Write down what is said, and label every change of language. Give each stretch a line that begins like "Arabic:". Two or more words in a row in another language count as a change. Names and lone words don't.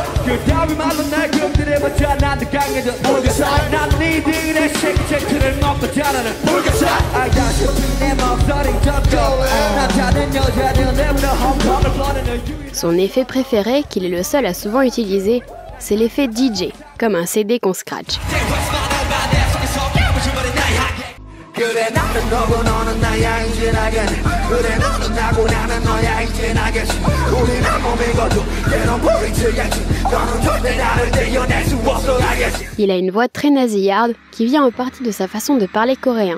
French: Son effet préféré, qu'il est le seul à souvent utiliser, c'est l'effet DJ, comme un CD qu'on scratch.
Korean: 그래 나는 너고 너는 나야 이제 알겠네 그래 너는 나고 나는 너야 이제 알겠지 우린 한 몸이거든 때론 보이지 않지 너는 절대 나를 떼어낼 수
French: Il a une voix très nasillarde qui vient en partie de sa façon de parler coréen.